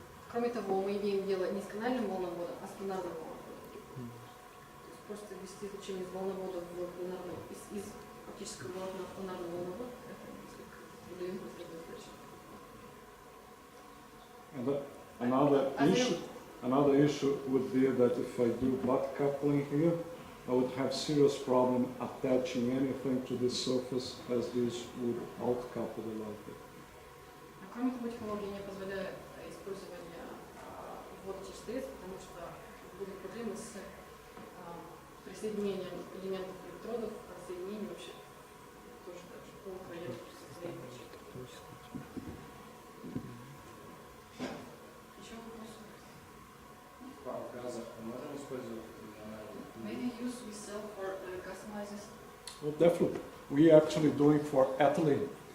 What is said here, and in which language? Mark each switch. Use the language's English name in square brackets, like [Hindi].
[Russian] Кроме того, мы имеем дело не с канальным волноводом, а с пленарным волноводом. То есть просто ввести излучение из волновода в пленарный, из оптического волокна в пленарный волновод, это несколько трудоемкая задача. [English] Another issue would be that if I do butt coupling here, I would have serious problem attaching anything to the surface, as this would outcouple the light. [Russian] Кроме того, технология не позволяет использования ввода через торец, потому что будут проблемы с присоединением элементов электродов, соединением вообще тоже даже по краям соединения. Еще вопросы? Газы можем использовать? [English] Maybe use we sell for customizers. Well, definitely. We are actually doing for ethylene.